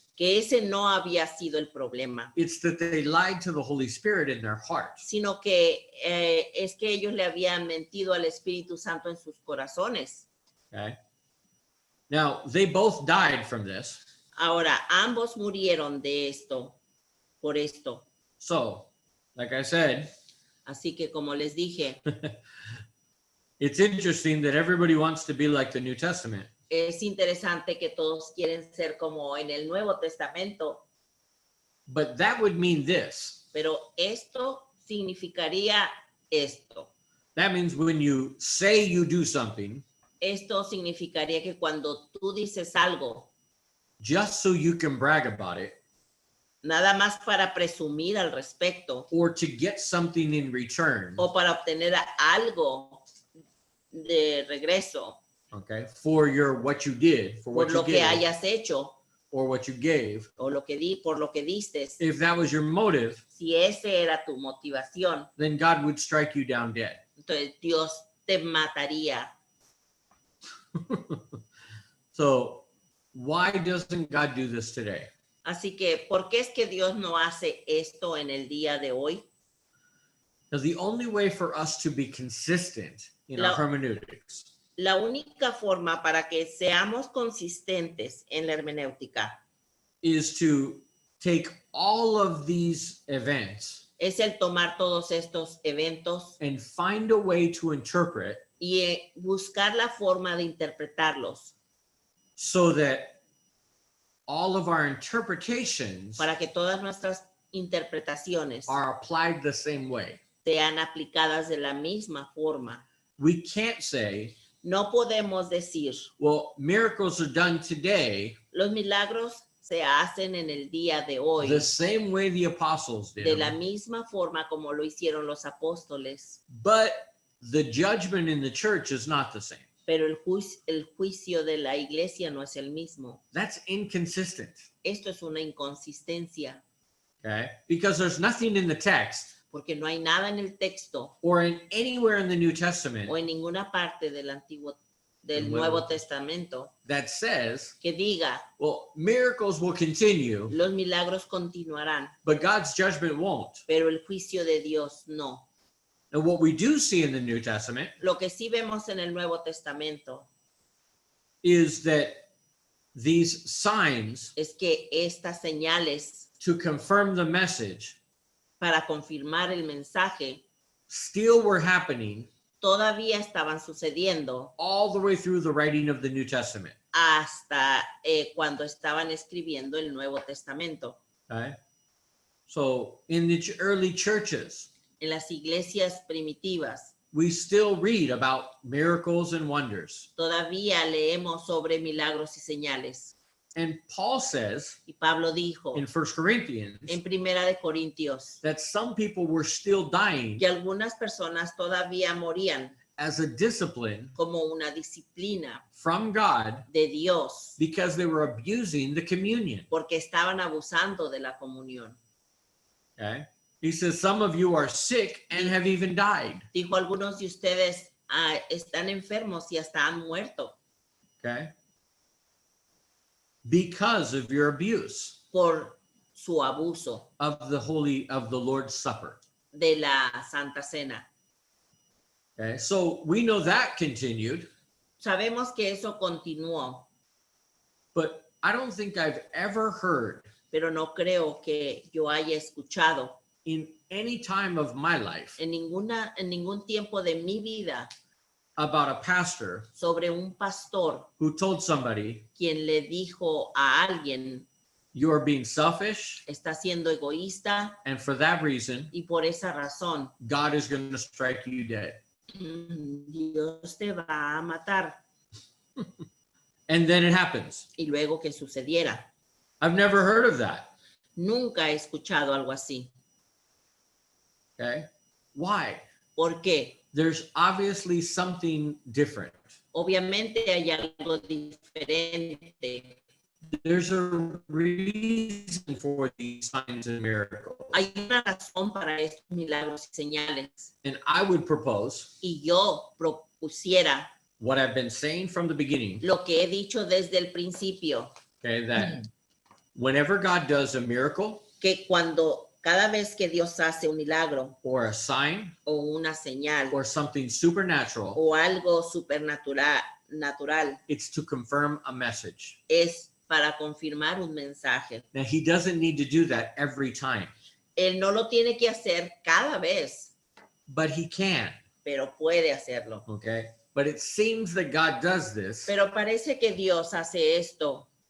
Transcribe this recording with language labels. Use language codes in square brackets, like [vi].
[es] que ese no había sido el problema, [en] It's that they lied to the Holy Spirit in their hearts. [es] sino que es que ellos le habían mentido al Espíritu Santo en sus corazones. [en] Okay. Now, they both died from this. [es] Ahora, ambos murieron de esto, por esto. [en] So, like I said, [es] Así que como les dije, [en] it's interesting that everybody wants to be like the New Testament. [es] es interesante que todos quieren ser como en el Nuevo Testamento, [en] But that would mean this. [es] pero esto significaría esto. [en] That means when you say you do something, [es] Esto significaría que cuando tú dices algo, [en] just so you can brag about it, [es] nada más para presumir al respecto [en] or to get something in return, [es] o para obtener algo de regreso [en] okay, for what you did, for [es] por [en] what [es] lo [en] you [es] que [en] did, [es] hayas hecho, [en] or what you gave, [es] o por lo que diste, [en] if that was your motive, [es] si ese era tu motivación, [en] then God would strike you down dead. [es] entonces Dios te mataría. [en] So why doesn't God do this today? [es] Así que, ¿por qué es que Dios no hace esto en el día de hoy? [en] Because the only way for us to be consistent in our [es] La- [en] hermeneutics [es] La única forma para que seamos consistentes en la hermenéutica [en] is to take all of these events [es] es el tomar todos estos eventos [en] and find a way to interpret [es] y buscar la forma de interpretarlos [en] so that all of our interpretations [es] para que todas nuestras interpretaciones [en] are applied the same way. [es] sean aplicadas de la misma forma. [en] We can't say, [es] No podemos decir, [en] well, miracles are done today [es] los milagros se hacen en el día de hoy [en] the same way the apostles [es] de [en] did, [es] la misma forma como lo hicieron los apóstoles, [en] but the judgment in the church is not the same. [es] pero el juicio de la iglesia no es el mismo. [en] That's inconsistent, [es] Esto es una inconsistencia [en] okay? Because there's nothing in the text [es] porque no hay nada en el texto [en] or in anywhere in the New Testament [es] o en ninguna parte del El Nuevo Nuevo Testamento [en] that says, [es] que diga [en] well, miracles will continue, [es] los milagros continuarán, [en] but God's judgment won't. [es] pero el juicio de Dios no. [en] And what we do see in the New Testament [es] Lo que sí vemos en el Nuevo Testamento [en] is that these signs [es] es que estas señales [en] to confirm the message [es] para confirmar el mensaje [en] still were happening [es] todavía estaban sucediendo [en] all the way through the writing of the New Testament. [es] hasta cuando estaban escribiendo el Nuevo Testamento. [en] Okay? So in the early churches, [es] En las iglesias primitivas [en] we still read about miracles and wonders. [es] todavía leemos sobre milagros y señales. [en] And Paul says [es] Y Pablo dijo [en] in 1 Corinthians [es] en Primera de Corintios [en] that some people were still dying [es] que algunas personas todavía morían [en] as a discipline [es] como una disciplina [en] from God [es] de Dios [en] because they were abusing the communion. [es] porque estaban abusando de la comunión. [en] Okay? He says some of you are sick and have even died. [es] Dijo, algunos de ustedes están enfermos y hasta han muerto [en] Okay? Because of your abuse [es] por su abuso [en] of the Lord's Supper. [es] de la Santa Cena. [en] Okay? So we know that continued, [es] Sabemos que eso continuó, [en] but I don't think I've ever heard [es] pero no creo que yo haya escuchado [en] in any time of my life [es] en ningún tiempo de mi vida [en] about a pastor [es] sobre un pastor [en] who told somebody, [es] quien le dijo a alguien, [en] you are being selfish, [es] está siendo egoísta [en] and for that reason, [es] y por esa razón [en] God is going to strike you dead. [es] Dios te va a matar. [en] And then it happens. [es] Y luego que sucediera. [en] I've never heard of that. [es] Nunca he escuchado algo así. [en] Okay? Why? [es] ¿Por qué? [en] There's obviously something different. [es] Obviamente hay algo diferente. [en] There's a reason for these signs and miracles. [es] Hay una razón para estos milagros y señales. [en] And I would propose [es] Y yo propusiera [en] what I've been saying from the beginning, [es] lo que he dicho desde el principio, [en] okay, that whenever God does a miracle [es] que cada vez que Dios hace un milagro [en] or a sign [es] o una señal [en] or something supernatural, [es] o algo supernatural, [en] it's to confirm a message. [es] es para confirmar un mensaje. [en] Now, he doesn't need to do that every time, [es] Él no lo tiene que hacer cada vez, [en] but he can, [es] pero puede hacerlo. [en] okay? But it seems that God does this [es] Pero parece que Dios hace esto